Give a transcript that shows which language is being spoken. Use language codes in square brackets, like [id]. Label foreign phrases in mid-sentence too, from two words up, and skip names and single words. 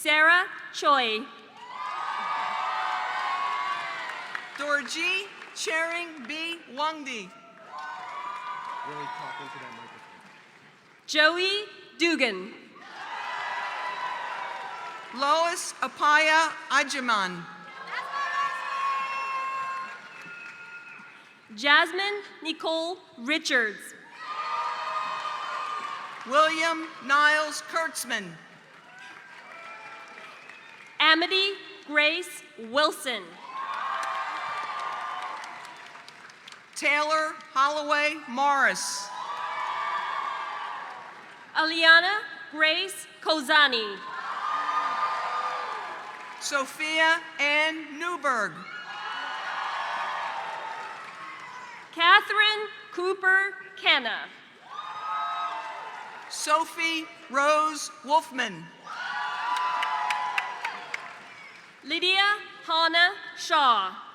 [en] Sarah Choi. Dorji Chering B. Wangdi. Really talk into that microphone. Joey Dugan. Lois Apaya Ajiman. Jasmine Nicole Richards. William Niles Kurtzman. Amity Grace Wilson. Taylor Holloway Morris. Aliana Grace Kozani. Sophia Ann Newberg. Catherine Cooper Kenna. Sophie Rose Wolfman. Lydia Hannah Shaw.